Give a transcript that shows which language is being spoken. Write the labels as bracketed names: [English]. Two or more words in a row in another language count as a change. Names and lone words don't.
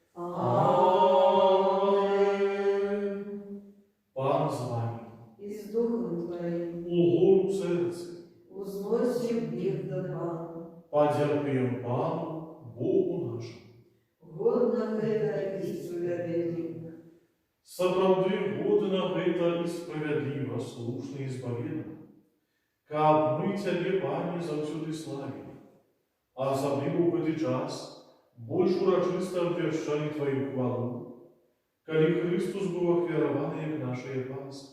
[Ukrainian] Аминь. Пан з вами, і з Духом Твоїм, у гору серце, узносим їх до Пана. подякуємо Пану, Богу нашому. [Russian] Годно это и справедливо. [Belarusian] Сапраўды годна гэта і справядліва, слушна і збаведна, каб мы Цябе, Пане, заўсёды славілі, а асабліва ў гэты час больш урачыста абвяшчалі Тваю хвалу, калі Христус быў ахвяраваны як нашая Пасха.